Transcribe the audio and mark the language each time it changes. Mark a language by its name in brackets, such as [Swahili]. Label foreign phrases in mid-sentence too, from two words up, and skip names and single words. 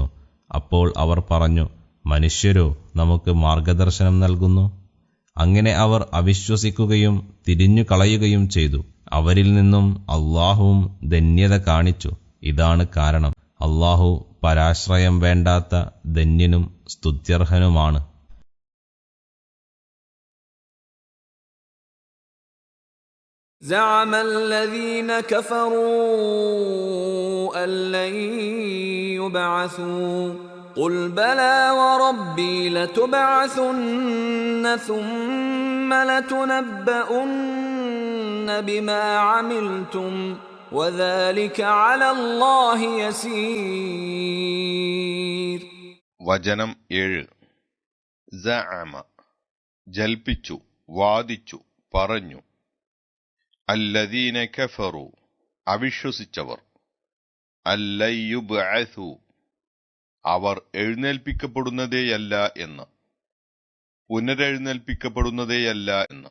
[Malayalam] അപ്പോൾ അവർ പറഞ്ഞു, മനുഷ്യരോ നമുക്ക് മാർഗദർശനം നൽകുന്നു. അങ്ങനെ അവർ അവിശ്വസിക്കുകയും തിരിഞ്ഞു കളയുകയും ചെയ്തു. അവരിൽ നിന്നും അള്ളാഹുവും ധന്യത കാണിച്ചു. ഇതാണ് കാരണം. അള്ളാഹു പരാശ്രയം വേണ്ടാത്ത ധന്യനും സ്തുത്യർഹനുമാണ്. [Arabic] زعم الذين كفروا أن لن يبعثوا قل بلى وربي لتبعثن ثم لتنبؤن بما عملتم وذلك على الله يسير. [Malayalam] വചനം 7. സഅമ ജൽപ്പിച്ചു, വാദിച്ചു, പറഞ്ഞു, [Arabic] الذين كفروا [Malayalam] അവിശ്വസിച്ചവർ, [Arabic] أن لن يبعثوا [Malayalam] അവർ എഴുന്നേൽപ്പിക്കപ്പെടുന്നതേയല്ല എന്ന്, പുനരെഴുന്നേൽപ്പിക്കപ്പെടുന്നതേയല്ല എന്ന്.